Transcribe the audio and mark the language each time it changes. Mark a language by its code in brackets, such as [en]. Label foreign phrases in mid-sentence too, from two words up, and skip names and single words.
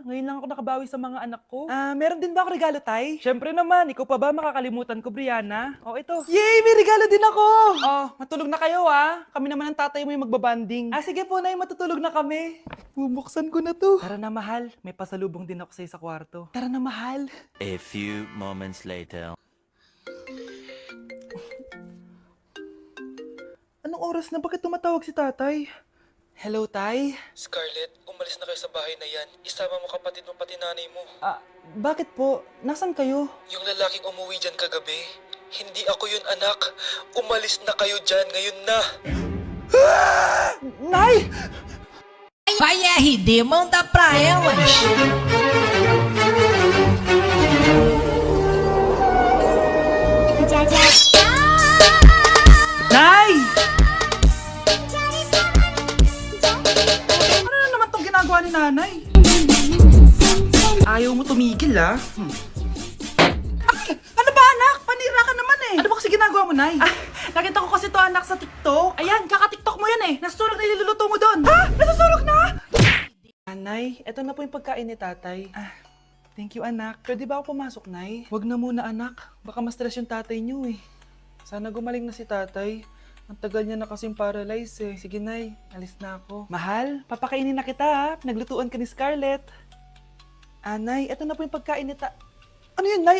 [tl] Ngayon lang ako nakabawi sa mga anak ko. Meron din ba ako regalo, tay? Siyempre naman, ikaw pa ba makakalimutan ko, Brianna? Ito. Yay! May regalo din ako! Matulog na kayo, Kami naman ang tatay mo yung magbabanding. Sige po, nay, matutulog na kami. Bubuksan ko na to. Tara na, mahal. May pasalubong din ako sa'yo sa kwarto. Tara na, mahal. [en] A few moments later. [tl] Anong oras na? Bakit tumatawag si tatay? Hello, tay? Scarlett, umalis na kayo sa bahay na yan. Isama mo kapatid mo pati nanay mo. Bakit po? Nasaan kayo? Yung lalaking umuwi dyan kagabi, hindi ako yun, anak. Umalis na kayo dyan ngayon na. Nay! [pt] Vai RD, manda pra elas. [tl] Nay! Ano na naman tong ginagawa ni nanay? Ayaw mo tumigil, Ay! Ano ba, anak? Panira ka naman eh. Ano ba kasi ginagawa mo, Nay? Nakita ko kasi to, anak, sa TikTok. Ayan, kaka-TikTok mo yan eh. Nasusunog na iluluto mo doon. Nasusunog na? Nay, eto na po yung pagkain ni tatay. [en] Thank you, [tl] anak. Pwede ba ako pumasok, Nay? Wag na muna, anak. Baka ma-stress yung tatay niyo eh. Sana gumaling na si tatay. Ang tagal niya na kasing paralyzed eh. Sige, Nay. Alis na ako. Mahal, papakainin na kita ha. Naglutuan ka ni Scarlett. Nay, eto na po yung pagkain ni Ano yun, Nay?